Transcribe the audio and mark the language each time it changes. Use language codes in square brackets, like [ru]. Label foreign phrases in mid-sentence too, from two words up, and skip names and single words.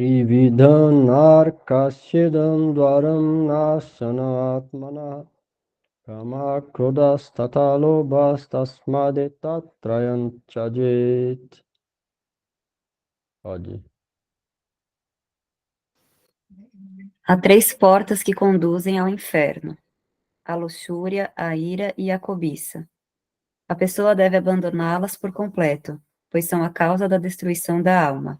[sa] त्रिविधं नरकस्येदं द्वारं नाशनमात्मनः काम क्रोधस्तथा लोभस्तस्मादेतत्त्रयं त्यजेत्. [pt] Pode ir. Há três portas que conduzem ao inferno: a luxúria, a ira e a cobiça. A pessoa deve abandoná-las por completo, pois são a causa da destruição da alma.